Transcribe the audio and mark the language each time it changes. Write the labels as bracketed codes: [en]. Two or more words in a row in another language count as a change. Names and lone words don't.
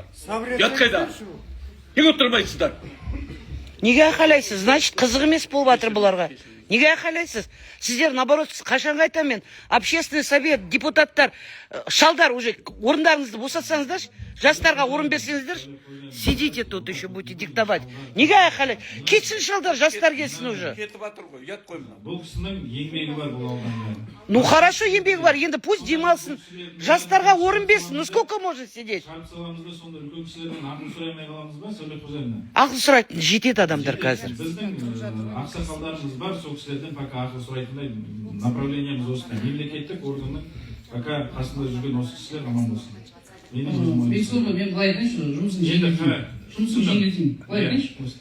[kk] Ят қайда? Неге отырмайсыздар? Неге айқайлайсыз? Значит, қызық емес болып жатыр бұларға. Неге айқайлайсыз? Сіздер, наоборот, қашанға айтамын мен, [ru] общественный совет, [kk] депутаттар, шалдар уже орындарыңызды босатсаңыздаршы, жастарға орын берсеңіздер, [ru] сидите тут еще будете диктовать. [kk] Неге айқайлайды? Кетсін шалдар, жастар келсін уже. Кетіп жатыр ғой, ұят қой мына. бұл кісінің еңбегі бар бұл ауданға. [ru] Ну хорошо, [kk] еңбегі бар, енді пусть демалсын, жастарға орын берсін. [ru] Ну сколько можно сидеть? [kk] Шарп саламыз да сонда үлкен кісілерден ақыл сұраймай қаламыз ба, Сәулет Қожайыннан? Ақыл сұрайтын жетеді адамдар қазір. Біздің ақсақалдарымыз бар, сол кісілерден пока ақыл сұрайтындай направлениеміз осындай. Мемлекеттік органның пока қасында жүрген осы кісілер аман болсын. Бексұлтан, мен былай айтайыншы, жұмысын жеңілдетейін. Былай айтайыншы просто.